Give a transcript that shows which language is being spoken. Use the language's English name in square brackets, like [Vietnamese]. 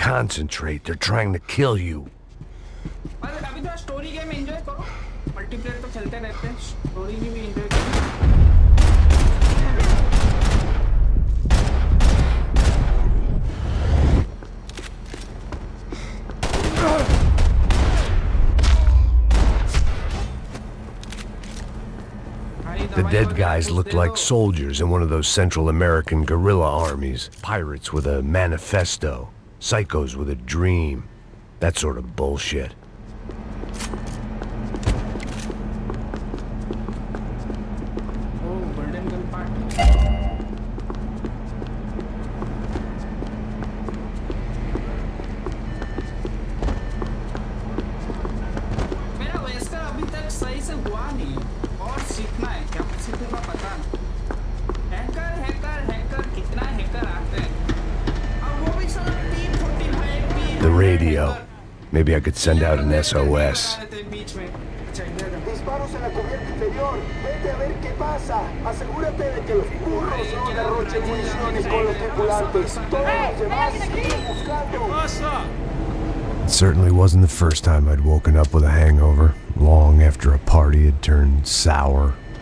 [English] Concentrate, they're trying to kill you. [Hindi] अरे अभी तो स्टोरी गेम एंजॉय करो, मल्टीप्लेयर तो खेलते रहते हैं, स्टोरी भी एंजॉय करो। [English] The dead guys looked like soldiers in one of those Central American guerrilla armies. Pirates with a manifesto. Psychos with a dream. That sort of bullshit. Oh, golden gun part. [Hindi] मेरा Wesker अभी तक सही से हुआ नहीं और सीखना है, क्या सीखूंगा पता नहीं। हैकर कितना हैकर आते हैं, और वो भी सब P45 [English] The radio. Maybe I could send out an SOS. [Hindi] बीच में [Spanish] Disparos en la cubierta inferior. Vete a ver qué pasa. Asegúrate de que los burros no derrochen municiones con los tripulantes. Todos los demás siguen buscando. [English] It certainly wasn't the first time I'd woken up with a hangover, long after a party had turned sour.